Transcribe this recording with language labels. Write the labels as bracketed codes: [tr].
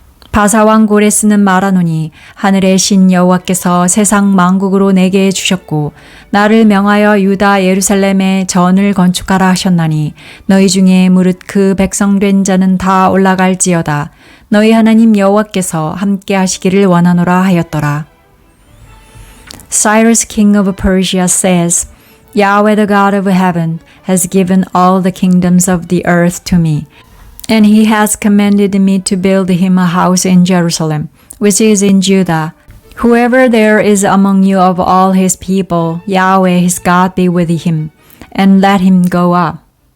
[ko] 바사왕 고레스는 말하노니 하늘의 신 여호와께서 세상 만국으로 내게 주셨고 나를 명하여 유다 예루살렘에 전을 건축하라 하셨나니 너희 중에 무릇 그 백성된 자는 다 올라갈지어다. 너희 하나님 여호와께서 함께 하시기를 원하노라 하였더라. [en] Cyrus king of Persia says, Yahweh the God of heaven has given all the kingdoms of the earth to me, and he has commanded me to build him a house in Jerusalem, which is in Judah. Whoever there is among you of all his people, Yahweh his God be with him, and let him go up.